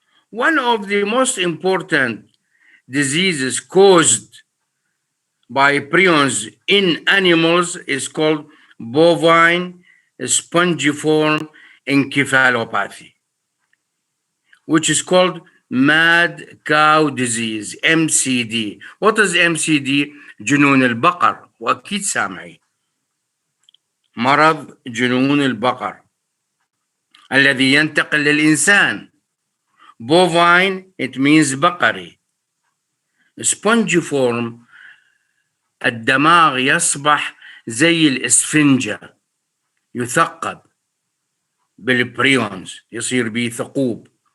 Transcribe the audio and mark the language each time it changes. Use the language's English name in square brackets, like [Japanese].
[English] One of the most important diseases caused by prions in animals is called bovine spongiform encephalopathy, which is called mad cow disease, MCD. What is MCD? [Arabic] جنون البقر، وأكيد سامعين. مرض جنون البقر الذي ينتقل للإنسان. [English] Bovine, it means بقري. [Arabic] Spongiform, الدماغ يصبح زي الإسفنجة، يثقب بالبريونز، يصير به ثقوب.